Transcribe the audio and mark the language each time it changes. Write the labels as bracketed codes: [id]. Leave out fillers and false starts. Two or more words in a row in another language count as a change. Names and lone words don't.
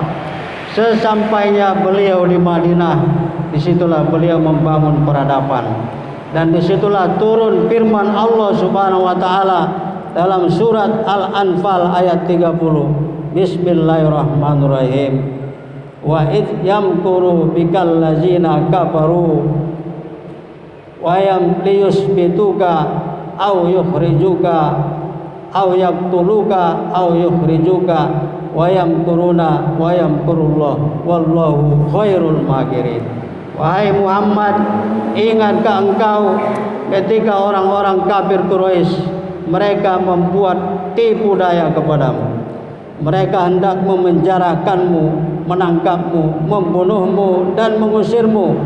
[id] Sesampainya beliau di Madinah, disitulah beliau membangun peradaban. Dan disitulah turun firman Allah [ar] Subhanahu wa taala [id] dalam surat Al-Anfal ayat 30. [ar] بسم الله الرحمن الرحيم. وإذ يمكر بك الذين كفروا وي ليثبتوك أو يخرجوك أو يقتلوك أو يخرجوك ويمكرون ويمكر الله والله خير الماكرين. [id] Wahai Muhammad, ingatkah engkau ketika orang-orang kafir Quraisy mereka membuat tipu daya kepadamu? Mereka hendak memenjarakanmu, menangkapmu, membunuhmu dan mengusirmu.